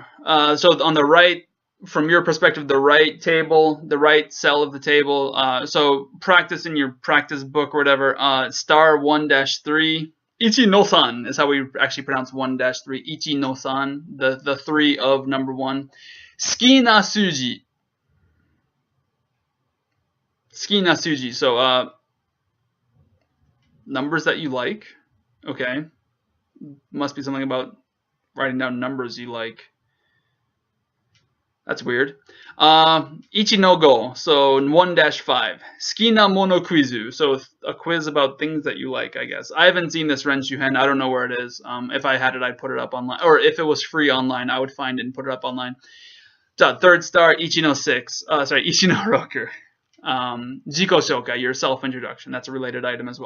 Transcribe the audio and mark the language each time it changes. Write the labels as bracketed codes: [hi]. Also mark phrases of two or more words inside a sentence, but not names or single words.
[en] So on the right, from your perspective, the right table, the right cell of the table. So practice in your practice book or whatever. Star 1-3. [ja] 一の三 [en] is how we actually pronounce 1-3. [ja] 一の三, [en] the 3 of number 1. [ja] 好きな数字。好きな数字. [en] So numbers that you like. Okay. Must be something about writing down numbers you like. That's weird. [ja] 一の五, [en] so 1-5. [ja] 好きなものクイズ, [en] so a quiz about things that you like, I guess. I haven't seen this [ja] 練習編. [en] I don't know where it is. If I had it, I'd put it up online. Or if it was free online, I would find it and put it up online. Third star, [ja] 一の6。一の六. 自己紹介, [en] your self-introduction. That's a related item as well.